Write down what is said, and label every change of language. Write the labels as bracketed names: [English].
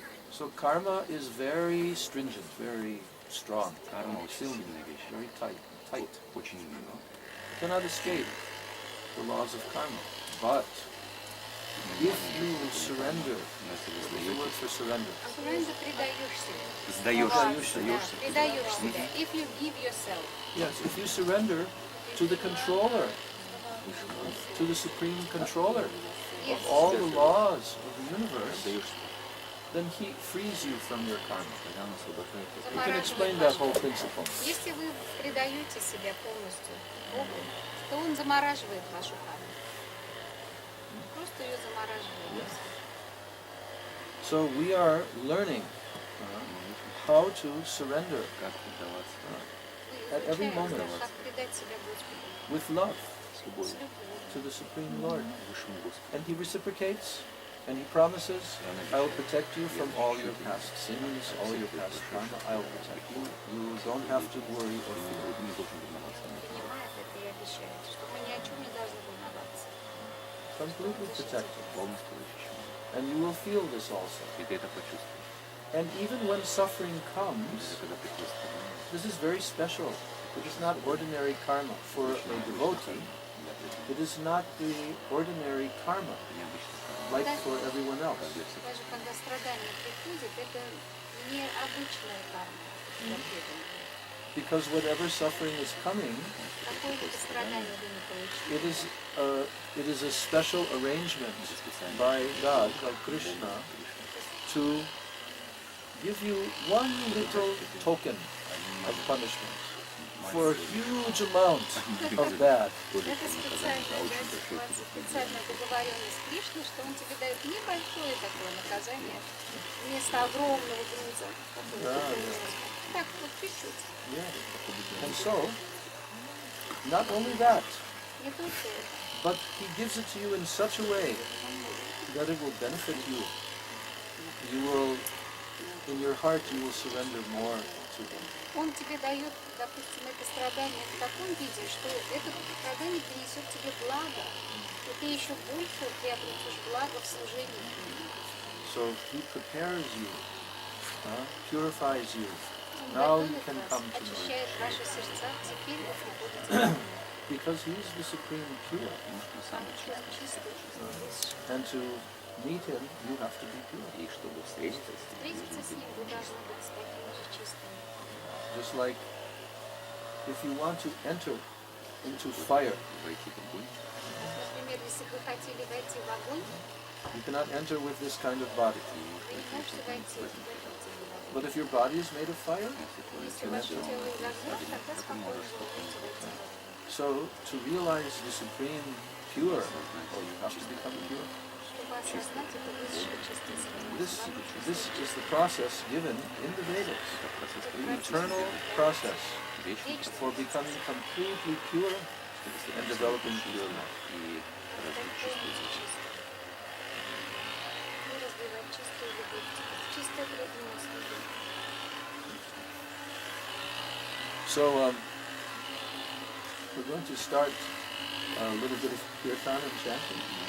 [English] So karma is very stringent, very strong, very tight. You cannot escape the laws of karma. But if you surrender, what is the word for surrender? Surrender, [Russian] предаешь себя. Сдаешься. Предаешь себя. [English] If you give yourself. Yes, if you surrender to the controller, to the supreme controller of all the laws of the universe, then he frees you from your karma. You can explain that whole principle. [Russian] Если вы предаете себя полностью Богу, то Он замораживает вашу карму. Просто ее замораживает. [English] So we are learning how to surrender at every moment [Russian] Как предать себя Господу. [English] with love to the Supreme Lord. And he reciprocates and he promises, I will protect you from all your past sins, all your past karma. I will protect you. You don't have to worry or fear. [Russian] Понимает это и обещает, что мы ни о чем не должны волноваться. [English] Completely protected. And you will feel this also. And even when suffering comes, this is very special. It is not ordinary karma. For a devotee, it is not the ordinary karma, like for everyone else. [Russian] Даже когда страдания приходят, это необычная карма для преданного. [English] Because whatever suffering is coming, [Russian] Какое бы страдание ты ни получил, [English] it is a special arrangement by God, by Krishna, to give you one little token of punishment for a huge amount of bad. [Russian] это специальная договоренность Кришны, что он тебе дает небольшое такое наказание вместо огромного груза, который ты принес. Так, вот чуть-чуть. [English] Yeah. And so, not only that, [Russian] Не только это. [English] but he gives it to you in such a way that it will benefit you. You will, in your heart, you will surrender more to him. [Russian] Он тебе дает, допустим, это страдание в таком виде, что это страдание принесет тебе благо, и ты еще больше приобретешь благо в служении. [English] So he prepares you, purifies you. Now you can come to know [Russian] Очищает [English] him. [Russian] ваши сердца, теперь вы приходите [English] Because he is the supreme pure. [Russian] самый чистый. [English] And to meet him, you have to be pure. [Russian] И чтобы встретиться с ним, Встретиться с ним вы должны быть такими же чистыми. [English] Just like if you want to enter into fire, [Russian] войти в огонь. Например, если бы вы хотели войти в огонь, [English] you cannot enter with this kind of body. [Russian] вы не можете войти в этот огонь. [English] But if your body is made of fire, [Russian] Если ваше тело из огня, тогда спокойно вы можете войти в огонь. [English] so to realize the supreme pure, you have to become pure. [Russian] Чтобы осознать это высшее чистое [English] This is the process given in the Vedas, the eternal process for becoming completely pure and developing pure love. [Russian] И развить чувство. и развивать чистую любовь, чистое преданность любви. [English] So we're going to start a little bit of kirtan and chanting.